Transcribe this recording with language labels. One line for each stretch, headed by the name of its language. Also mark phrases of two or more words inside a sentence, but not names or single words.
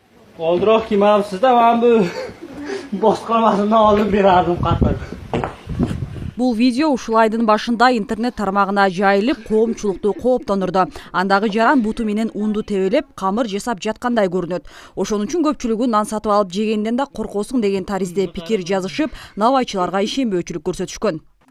Uzbek: Oldiroq kiymabsiz-da, men bu boshqarmasini olib berardim qattiq.
Kyrgyz: Бул видео ушул айдын башында интернет тармагына жайылып, коомчулукту кооптондурду. Андагы жаран буту менен унду тебелеп, камыр жасап жаткандай көрүнөт. Ошон үчүн көпчүлүгү нан сатып алып жегенден да коркосуң деген таризде пикир жазышып, навайчыларга ишенбөөчүлүк көрсөтүшкөн.